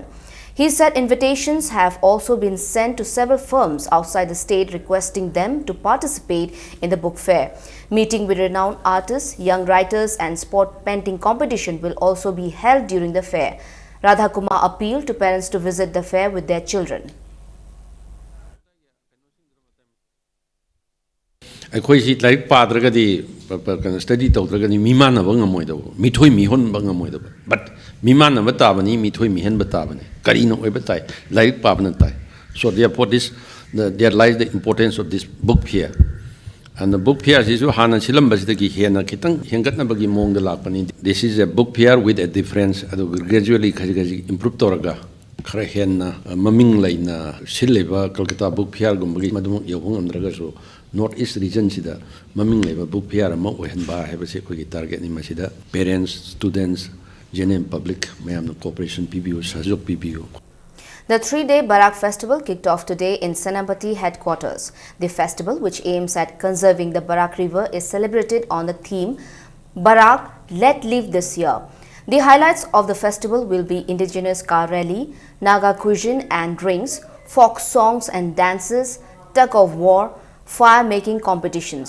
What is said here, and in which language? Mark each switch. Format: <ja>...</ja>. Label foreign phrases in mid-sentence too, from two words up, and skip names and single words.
<en>He said invitations have also been sent to several firms outside the state requesting them to participate in the book fair. Meeting with renowned artists, young writers and sport painting competition will also be held during the fair. Radhakumar appealed to parents to visit the fair with their children.</en> <mni>ꯑꯩꯈꯣꯏꯁꯤ ꯂꯥꯏꯔꯤꯛ ꯄꯥꯗ꯭ꯔꯒꯗꯤ ꯁ꯭ꯇꯗꯤ ꯇꯧꯗ꯭ꯔꯒꯗꯤ ꯃꯤꯃꯥꯟꯅꯕ ꯉꯝꯃꯣꯏꯗꯕ ꯃꯤꯊꯣꯏ ꯃꯤꯍꯟꯕ ꯉꯝꯃꯣꯏꯗꯕ ꯕꯠ ꯃꯤꯃꯥꯟꯅꯕ ꯇꯥꯕꯅꯤ ꯃꯤꯊꯣꯏ ꯃꯤꯍꯟꯕ ꯇꯥꯕꯅꯤ ꯀꯔꯤꯅ ꯑꯣꯏꯕ ꯇꯥꯏ ꯂꯥꯏꯔꯤꯛ ꯄꯥꯕꯅ ꯇꯥꯏ so</mni> <en>therefore there lies the importance of this book fair and the book fair</en> <mni>sisu hana silambasidagi hena khitang hengatnabagi mongda lakpani</mni> <en>this is a book fair with a difference</en> <mni>adu gradually khaji improve toraga khara henna maming laina sileba Kolkata</mni> <en>book fair</en> <mni>gumbagi madum yobong amdraga so</mni> <en>North East region</en> <mni>sida maming leba</mni> <en>book fair</en> <mni>ama ohenba habase khoi target ni masida</mni> <en>parents students general public</en> <mni>mayam cooperation PBU sajok PBU.</mni> <en>The 3-day Barak festival kicked off today in Senapati headquarters. The festival, which aims at conserving the Barak river, is celebrated on the theme Barak Let Live this year. The highlights of the festival will be indigenous car rally, Naga cuisine and drinks, folk songs and dances, tug of war, fire-making competitions.</en>